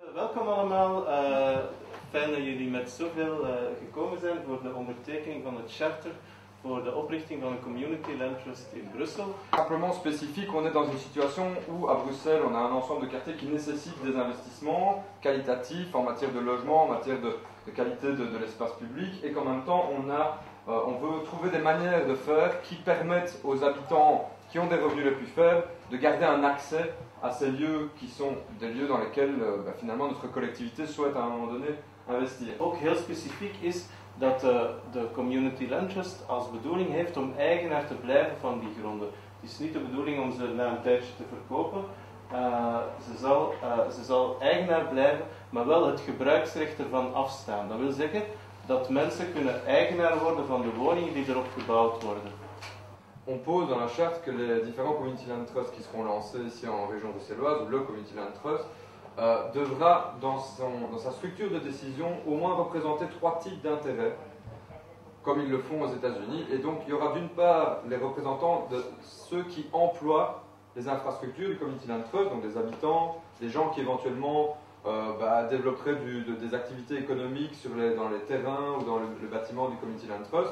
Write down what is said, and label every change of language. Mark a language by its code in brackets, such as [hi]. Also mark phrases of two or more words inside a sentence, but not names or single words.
[nl] Welkom allemaal. Fijn dat jullie met zoveel gekomen zijn voor de ondertekening van het charter voor de oprichting van een Community Land Trust in Brussel. [fr] Simplement spécifique, on est dans une situation où à Bruxelles on a un ensemble de quartiers qui nécessitent des investissements qualitatifs en matière de logement, en matière de qualité de l'espace public, et qu'en même temps on veut trouver des manières de faire qui permettent aux habitants qui ont des revenus les plus faibles de garder un accès à ces lieux qui sont des lieux dans lesquels finalement notre collectivité souhaite à un moment donné investir. [nl] Ook heel specifiek is dat de Community Land Trust als bedoeling heeft om eigenaar te blijven van die gronden. Het is niet de bedoeling om ze na een tijdje te verkopen. Ze zal eigenaar blijven, maar wel het gebruiksrecht ervan afstaan. Dat wil zeggen dat mensen kunnen eigenaar worden van de woningen die erop gebouwd worden. [fr] On pose dans la charte que les différents Community Land Trusts qui seront lancés ici en région bruxelloise, ou le Community Land Trust, devra dans sa structure de décision au moins représenter 3 types d'intérêts, comme ils le font aux États-Unis. Et donc il y aura d'une part les représentants de ceux qui emploient les infrastructures du Community Land Trust, donc des habitants, des gens qui éventuellement développeraient des activités économiques dans les terrains ou dans le bâtiment du Community Land Trust.